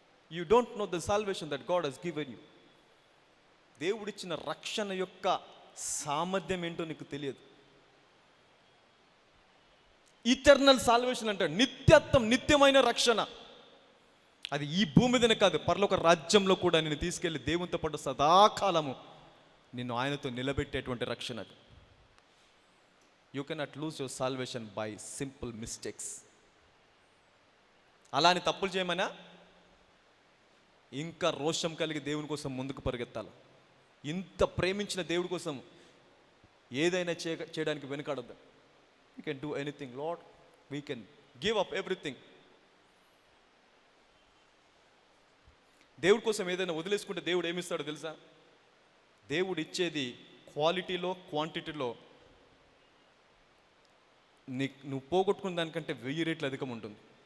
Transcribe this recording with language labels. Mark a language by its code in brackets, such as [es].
[en] You don't know the salvation that God has given you. [te] దేవుడిచ్చిన రక్షణ యొక్క సామర్థ్యం ఏంటో నీకు తెలియదు. ఇటర్నల్ సాల్వేషన్ అంటే నిత్యత్వం, నిత్యమైన రక్షణ. అది ఈ భూమి మీదనే కాదు, పరలోక రాజ్యంలో కూడా నిన్ను తీసుకెళ్లి దేవునితో పాటు సదాకాలము నిన్ను ఆయనతో నిలబెట్టేటువంటి రక్షణ అది. [en] You cannot lose your salvation by simple mistakes. [te] అలాని తప్పులు చేయమనా ఇంకా రోషం కలిగి దేవుని కోసం ముందుకు పరిగెత్తాలి. ఇంత ప్రేమించిన దేవుడి కోసం ఏదైనా చేయడానికి వెనుకాడద్దు. [en] We can do anything, Lord. We can give up everything. [te] దేవుడి కోసం ఏదైనా వదిలేసుకుంటే దేవుడు ఏమిస్తాడో తెలుసా? దేవుడు ఇచ్చేది క్వాలిటీలో, క్వాంటిటీలో నువ్వు పోగొట్టుకున్న దానికంటే 1000 రెట్లు అధికం ఉంటుంది.